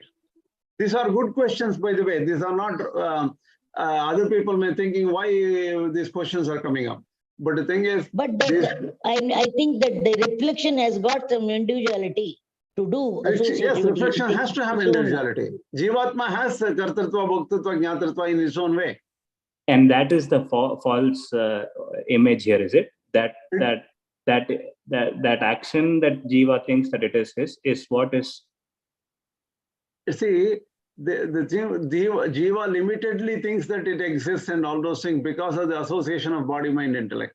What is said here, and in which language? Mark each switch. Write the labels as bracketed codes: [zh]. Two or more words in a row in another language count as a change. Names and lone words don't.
[en] These are good questions, by the way. These are not, other people may thinking why these questions are coming up. But the thing is, but I think that the reflection has got some individuality. to do Yes, associativity. reflection has to have individuality. Jivatma has [sa] कर्तृत्व, भोक्तृत्व, ज्ञातृत्व [en] in its own way. And that is the false image here, is it? That action that Jiva thinks that it is his is what is. You see, the Jiva limitedly thinks that it exists and all those things because of the association of body, mind, intellect.